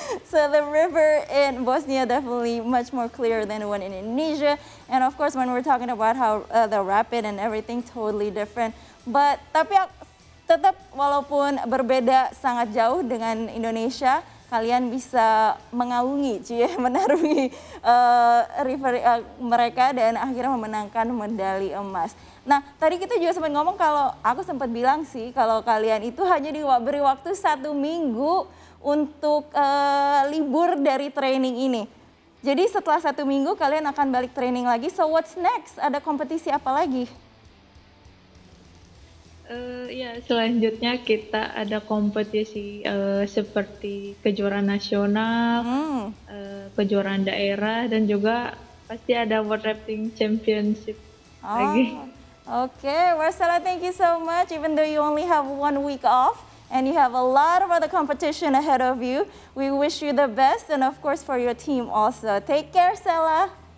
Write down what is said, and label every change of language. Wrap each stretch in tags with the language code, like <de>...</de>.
<en>So the river in Bosnia definitely much more clear than the one in Indonesia. And of course when we're talking about how the rapid and everything totally different.</en> <id>But tapi tetap walaupun berbeda sangat jauh dengan Indonesia, kalian bisa mengarungi, menarungi river mereka dan akhirnya memenangkan medali emas. Nah, tadi kita juga sempat ngomong kalau aku sempat bilang sih kalau kalian itu hanya diberi waktu 1 minggu untuk libur dari training ini. Jadi setelah 1 minggu kalian akan balik training lagi.</id> <en>So what's next?</en> <id>Ada kompetisi apa lagi? Ya, selanjutnya kita ada kompetisi seperti kejuaraan nasional, kejuaraan daerah, dan juga pasti ada World Rafting Championship lagi.</id> <en>Okay, Marcella, thank you so much. Even though you only have 1 week off and you have a lot of other competition ahead of you, we wish you the best and of course for your team also. Take care, Stella.</en>